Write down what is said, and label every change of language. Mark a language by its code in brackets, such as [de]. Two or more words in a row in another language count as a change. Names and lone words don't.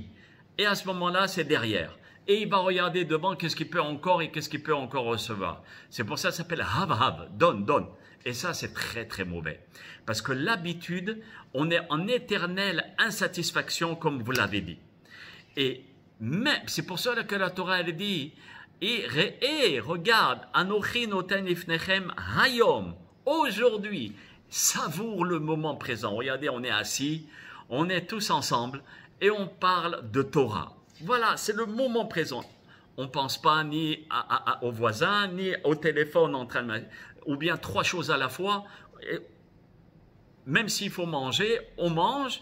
[fr] Et à ce moment-là, c'est derrière. Et il va regarder devant qu'est-ce qu'il peut encore et qu'est-ce qu'il peut encore recevoir. C'est pour ça que ça s'appelle hav, donne, donne. Et ça, c'est très, très mauvais. Parce que l'habitude, on est en éternelle insatisfaction, comme vous l'avez dit. Et même, c'est pour ça que la Torah, elle dit, et regarde, [he] אנכי נותן לפניכם היום, [fr] aujourd'hui, savoure le moment présent. Regardez, on est assis, on est tous ensemble, et on parle de Torah. Voilà, c'est le moment présent. On ne pense pas ni aux voisins, ni au téléphone en train de... Ou bien trois choses à la fois. Et même s'il faut manger, on mange.